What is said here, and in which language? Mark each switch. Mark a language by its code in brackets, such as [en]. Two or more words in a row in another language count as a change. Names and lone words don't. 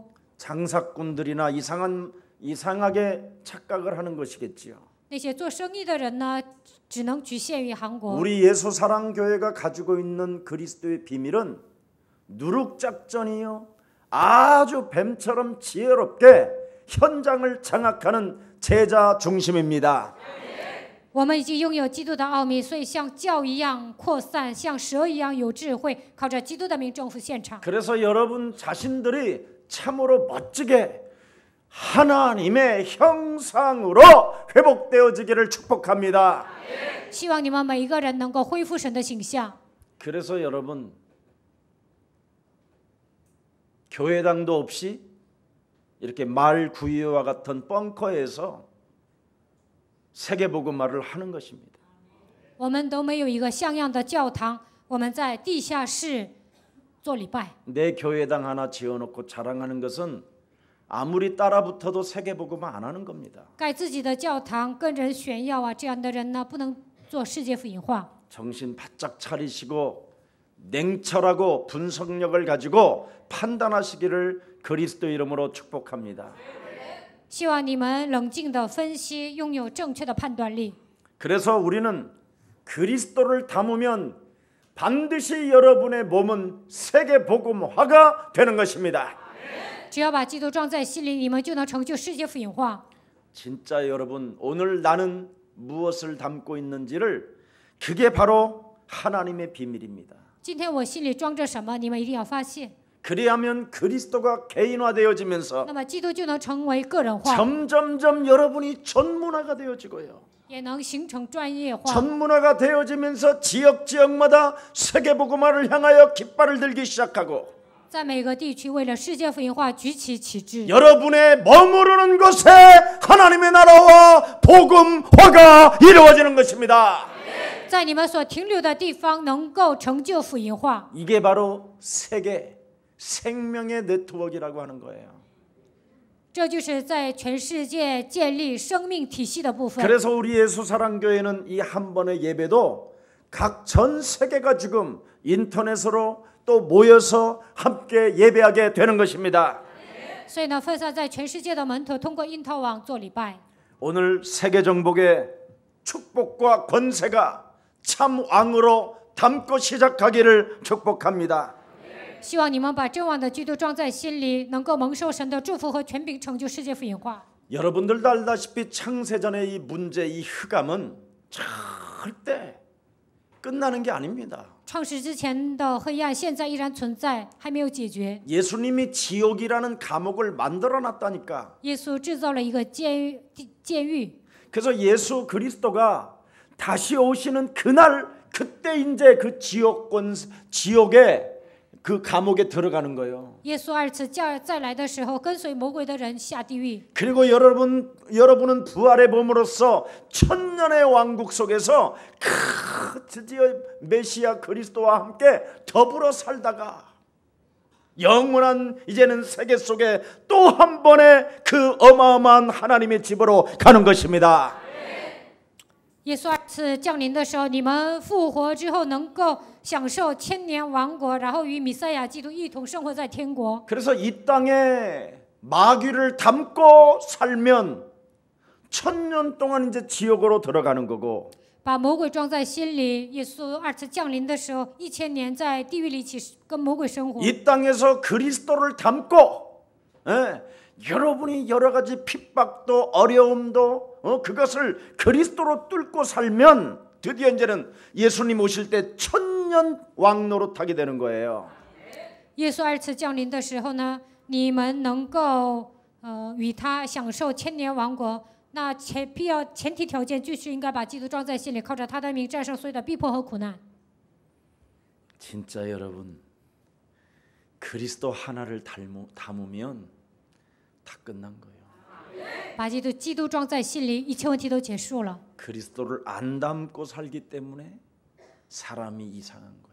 [ko] 장사꾼들이나 이상하게 착각을 하는 것이겠지요. [zh] 那些做生意的人呢，只能局限于韩国。 [ko] 우리 예수사랑교회가 가지고 있는 그리스도의 비밀은 누룩작전이요 아주 뱀처럼 지혜롭게 현장을 장악하는 제자 중심입니다. [zh] 我们已经拥有基督的奥秘，所以像教一样扩散，像蛇一样有智慧，靠着基督的名征服现场。 [ko] 그래서 여러분 자신들이 참으로 멋지게 하나님의 형상으로 회복되어지기를 축복합니다. [zh] 希望你们每一个人能够恢复神的形象。 [ko] 그래서 여러분 교회당도 없이 이렇게 말 구유와 같은 벙커에서 세계복음화를 하는 것입니다. [zh] 我们都没有一个像样的教堂，我们在地下室做礼拜。 [ko] 내 교회당 하나 지어놓고 자랑하는 것은 아무리 따라붙어도 세계복음화 안 하는 겁니다. [zh] 盖自己的教堂跟人炫耀啊，这样的人呢，不能做世界福音化。 [ko] 정신 바짝 차리시고 냉철하고 분석력을 가지고 판단하시기를 그리스도 이름으로 축복합니다. [zh] 希望你们冷静地分析，拥有正确的判断力。 [ko] 그래서 우리는 그리스도를 담으면 반드시 여러분의 몸은 세계복음화가 되는 것입니다. [zh] 只要把基督装在心里，你们就能成就世界福音化。 [ko] 진짜 여러분 오늘 나는 무엇을 담고 있는지를 그게 바로 하나님의 비밀입니다. [zh] 今天我心里装着什么，你们一定要发现。 [ko] 그리하면 그리스도가 개인화되어지면서 [zh] 那么基督就能成为个人化， [ko] 점점점 여러분이 전문화가 되어지고요. [zh] 也能形成专业化。 [ko] 전문화가 되어지면서 지역마다 세계복음화를 향하여 깃발을 들기 시작하고 [zh] 在每个地区为了世界福音化举起旗帜。 [ko] 여러분의 머무르는 곳에 하나님의 나라와 복음화가 이루어지는 것입니다. [zh] 在你们所停留的地方能够成就福音化。 [ko] 이게 바로 세계 생명의 네트워크라고 하는 거예요. [zh] 这就是在全世界建立生命体系的部分。 [ko] 그래서 우리 예수사랑교회는 이 한 번의 예배도 각 전 세계가 지금 인터넷으로 또 모여서 함께 예배하게 되는 것입니다. [zh] 所以呢，分散在全世界的门徒通过印套网做礼拜。 [ko] 오늘 세계 정복의 축복과 권세가 참 왕으로 담고 시작하기를 축복합니다. [zh] 希望你们把真王的基督装在心里，能够蒙受神的祝福和权柄，成就世界福音化。 [ko] 여러분들도 알다시피 창세전의 이 문제, 이 흑암은 절대 끝나는 게 아닙니다. [zh] 创世之前的黑暗，现在依然存在，还没有解决。 [ko] 예수님이 지옥이라는 감옥을 만들어놨다니까. [zh] 耶稣制造了一个监狱， [ko] 그래서 예수 그리스도가 다시 오시는 그날, 그때 이제 그 지옥의 그 감옥에 들어가는 거예요. [zh] 耶稣二次再来的时候，跟随魔鬼的人下地狱。 [ko] 그리고 여러분은 부활의 몸으로써 천년의 왕국 속에서 드디어 메시아 그리스도와 함께 더불어 살다가 영원한 이제는 세계 속에 또 한 번의 그 어마어마한 하나님의 집으로 가는 것입니다. [zh] 耶稣二次降临的时候，你们复活之后能够享受千年王国，然后与弥赛亚基督一同生活在天国。 [ko] 그래서 이 땅에 마귀를 담고 살면 1000년 동안 이제 지옥으로 들어가는 거고 [zh] 把魔鬼装在心里，耶稣二次降临的时候，1000年在地狱里起跟魔鬼生活。 [ko] 이 땅에서 그리스도를 담고 여러분이 여러 가지 핍박도 어려움도 그것을 그리스도로 뚫고 살면 드디어 이제는 예수님 오실 때 1000년 왕노릇하게 되는 거예요. [zh] 耶稣二次降临的时候呢，你们能够与他享受千年王国。那前提条件就是应该把基督装在心里，靠着他的名战胜所有的逼迫和苦难。 [ko] 진짜 여러분 그리스도 하나를 담으면 다 끝난 거예요. [zh] 把基督装在心里，一切问题都结束了。 [ko] 그리스도를 안 담고 살기 때문에 사람이 이상한 거예요.